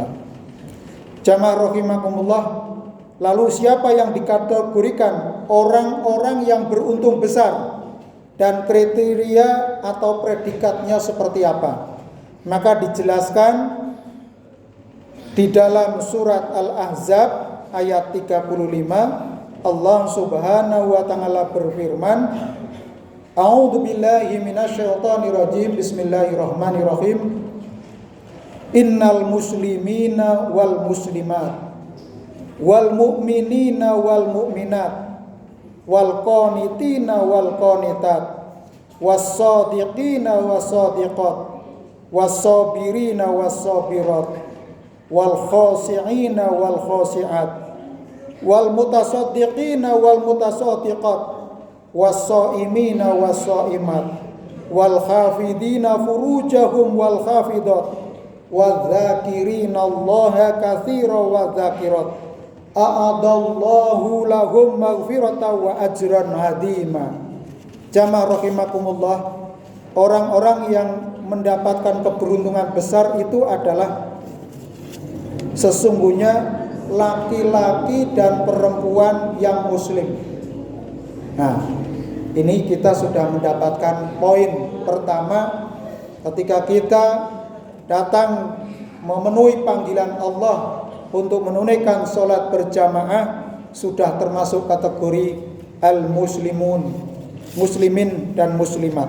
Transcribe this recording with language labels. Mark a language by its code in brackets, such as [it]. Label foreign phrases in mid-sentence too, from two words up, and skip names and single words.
[id] Jamaah rahimakumullah, lalu siapa yang dikategorikan orang-orang yang beruntung besar dan kriteria atau predikatnya seperti apa? Maka dijelaskan di dalam surat Al-Ahzab ayat 35, Allah [ar] سبحانه وتعالى [id] berfirman, [ar] أعوذ بالله من الشيطان الرجيم. بسم الله الرحمن الرحيم. إن المسلمين والمسلمات والمؤمنين والمؤمنات والقانتين وال القانتات والصادقين والصادقات والصابرين والصابرات والخاشعين والخاشعات والمتصدقين والمتصدقات والصائمين والصائمات والحافظين فروجهم والحافظات والذاكرين الله كثيرا والذاكرات أعد الله لهم مغفرة وأجرا عظيما. [id] Jamaah rahimakumullah, orang-orang yang mendapatkan keberuntungan besar itu adalah sesungguhnya laki-laki dan perempuan yang muslim. Nah, ini kita sudah mendapatkan poin pertama ketika kita datang memenuhi panggilan Allah untuk menunaikan sholat berjamaah, sudah termasuk kategori al-muslimun, muslimin dan muslimat.